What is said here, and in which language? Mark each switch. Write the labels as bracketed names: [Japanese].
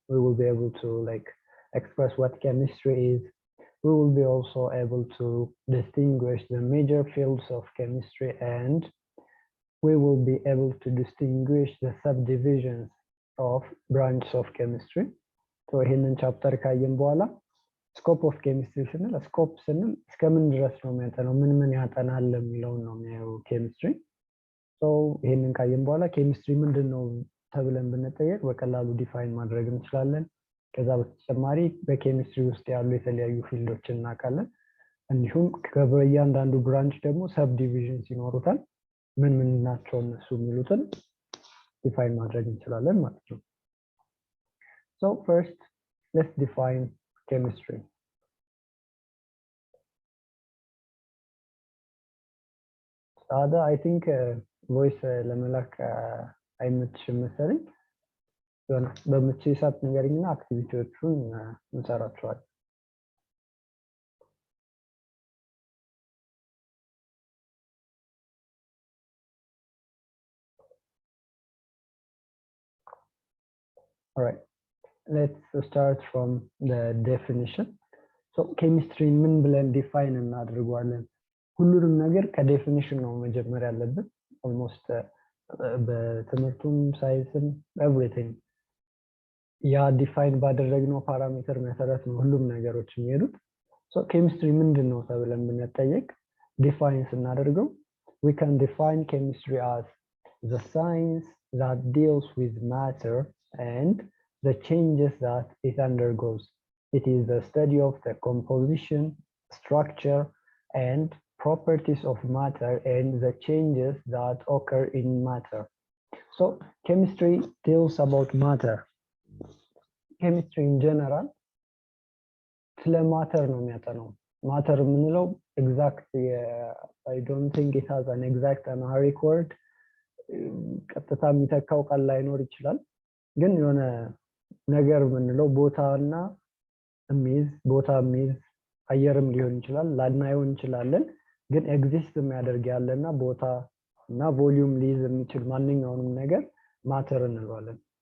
[English] We will be able to express what chemistry is. We will be also able to distinguish the major fields of chemistry, and we will be able to distinguish the subdivisions of branches of chemistry. [Amharic] So ይህንን ቻፕተር ካየን በኋላ ስኮፕ ኦፍ ኬሚስትሪ ስንል ስኮፕ ስንል እስከምን ድረስ ነው የሚያጠናው ምን ያጠናል የሚለውን ነው የሚያየው ኬሚስትሪ። ሶ ይሄንን ካየን በኋላ ኬሚስትሪ ምንድነው ተብለን ብንጠየቅ በቀላሉ ዲፋይን ማድረግ እንችላለን። ከዛ በተጨማሪ በኬሚስትሪ ውስጥ ያሉ የተለያዩ ፊልዶችን እናውቃለን። እንዲሁም ከበእያንዳንዱ ብራንች ደግሞ ሰብ ዲቪዥንስ ይኖሩታል። ምን ናቸው እነሱ የሚሉትን ዲፋይን ማድረግ እንችላለን ማለት ነው። [English] So first, let's define chemistry. [Amharic] Ada, [English] I think voice [Amharic] ለመላክ አይመችም መሰለኝ። በምትችይ ሰዓት ንገሪኝና አክቲቪቲዎቹን እንሰራቸዋለን። [English] All right. Let's start from the definition. [Amharic] So chemistry ምን ብለን ዲፋይን እናደርጋለን? ሁሉንም ነገር ከዴፊኒሽን ነው መጀመር ያለብን። ኦልሞስት በትምህርቱም ሳይንስም ኤቭሪቲንግ ያ ዲፋይን ባደረግነው ፓራሜትር መሰረት ነው ሁሉም ነገሮች የሚሄዱት። ሶ ኬሚስትሪ ምንድነው ተብለን ብንጠየቅ ዲፋይን ስናደርገው [English] we can define chemistry as the science that deals with matter and the changes that it undergoes. It is the study of the composition, structure, and properties of matter and the changes that occur in matter. So chemistry deals about matter. Chemistry in general, [Amharic] ስለ matter ነው የሚያጠናው። [English] matter የምንለው exact I don't think it has an exact Amharic word. [Amharic] ቀጥታ የሚተካው ቃል ላይኖር ይችላል። ግን የሆነ ነገር የምንለው ቦታና ቦታ የሚይዝ አየርም ሊሆን ይችላል ላናየው እንችላለን። ግን ኤግዚስት የሚያደርግ ያለና ቦታ እና ቮሊዩም ሊይዝ የሚችል ማንኛውንም ነገር ማተር እንለዋለን።